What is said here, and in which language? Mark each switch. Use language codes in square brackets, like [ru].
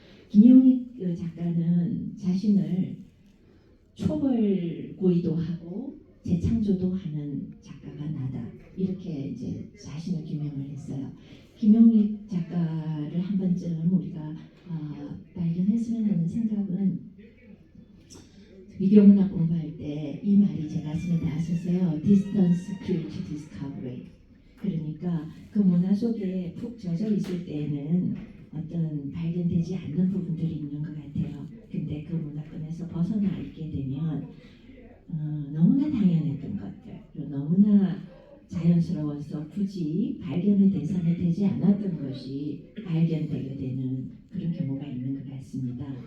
[ko] 김용익 작가는 자신을 초벌구이도 하고 재창조도 하는 작가가 나다 이렇게 이제 자신을 규명을 했어요. 김용익 작가를 한 번쯤 우리가 발견했으면 하는 생각은 미교문학 공부할 때 이 말이 제 가슴에 닿았었어요. [en] Distance creates discovery. [ko] 그러니까 그 문화 속에 푹 젖어 있을 때에는 어떤 발견되지 않는 부분들이 있는 것 같아요. 근데 그 문화권에서 벗어나 있게 되면 너무나 당연했던 것들, 그리고 너무나 자연스러워서 굳이 발견의 대상이 되지 않았던 것이 발견되게 되는 그런 경우가 있는 것 같습니다.